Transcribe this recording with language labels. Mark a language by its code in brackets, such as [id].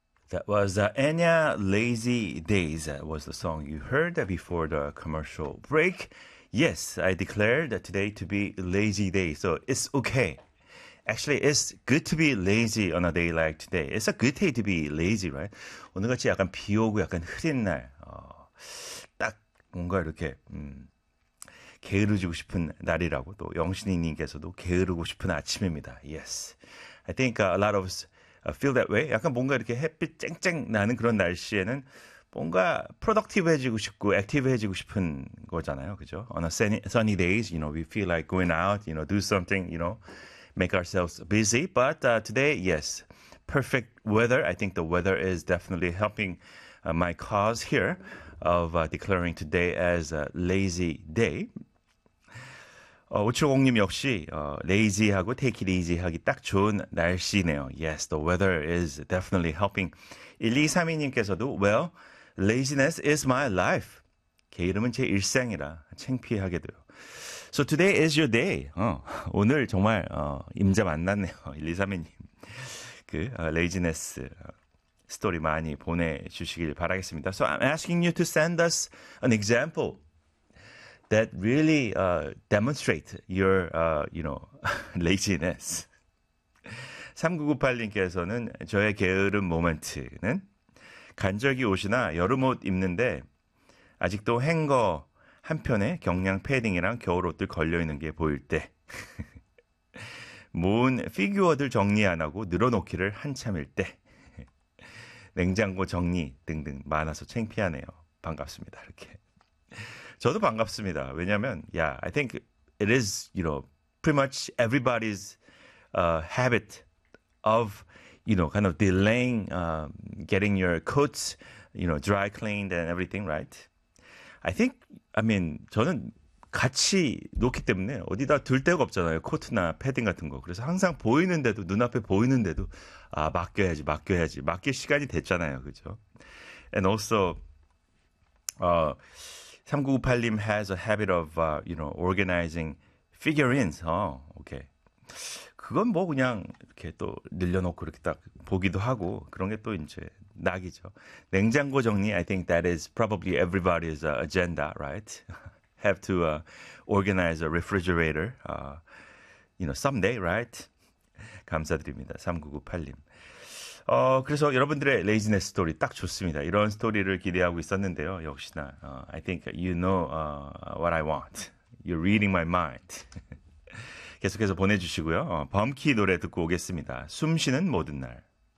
[en] That was Anya Lazy Days was the song you heard before the commercial break. Yes, I declared today to be lazy day, so it's okay. Actually, it's good to be lazy on a day like today. It's a good day to be lazy, right? [ko] 오늘같이 약간 비 오고 약간 흐린 날, 딱 뭔가 이렇게 게으르지고 싶은 날이라고 또 영신이님께서도 게으르고 싶은 아침입니다. [en] Yes, I think a lot of us feel that way. [ko] 약간 뭔가 이렇게 햇빛 쨍쨍 나는 그런 날씨에는 뭔가 프로덕티브해지고 싶고 액티브해지고 싶은 거잖아요, 그죠? [en] On a sunny days, you know, we feel like going out, you know, do something, you know. Make ourselves busy, but today, yes, perfect weather. I think the weather is definitely helping my cause here of declaring today as a lazy day. [ko] 5750님 역시 lazy하고 [en] take it easy [ko] 하기 딱 좋은 날씨네요. [en] Yes, the weather is definitely helping. 1232님께서도, well, laziness is my life. [ko] 게으름은 제 일생이라 창피하게 돼요. [en] So today is your day. [ko] 오늘 정말 임자 만났네요. 1232님. 그 laziness 스토리 많이 보내주시길 바라겠습니다. [en] So I'm asking you to send us an example that really demonstrate your, you know, laziness. [ko] 3998님께서는 저의 게으름 모멘트는 간절기 옷이나 여름 옷 입는데 아직도 행거 한 편에 경량 패딩이랑 겨울 옷들 걸려있는 게 보일 때 모은 피규어들 정리 안 하고 늘어놓기를 한참일 때 냉장고 정리 등등 많아서 창피하네요. 반갑습니다. 이렇게 저도 반갑습니다. 왜냐하면 [en] yeah, I think it is you know, pretty much everybody's habit of you know, kind of delaying getting your coats you know, dry cleaned and everything, right? I think, I mean, [ko] 저는 같이 놓기 때문에 어디다 둘 데가 없잖아요. 코트나 패딩 같은 거. 그래서 항상 보이는데도, 눈앞에 보이는데도 아, 맡겨야지. 맡길 시간이 됐잖아요. 그죠? [en] And also, 3998님 has a habit of, you know, organizing figurines. Okay. [ko] 그건 뭐 그냥 이렇게 또 늘려놓고 이렇게 딱 보기도 하고 그런 게 또 이제 낙이죠. 냉장고 정리, [en] I think that is probably everybody's agenda, right? Have to organize a refrigerator, you know, someday, right? [ko] 감사드립니다. 3998님. 그래서 여러분들의 laziness 스토리 딱 좋습니다. 이런 스토리를 기대하고 있었는데요. 역시나, [en] I think you know what I want. You're reading my mind. [ko] 계속해서 보내주시고요. 범키 노래 듣고 오겠습니다. 숨 쉬는 모든 날.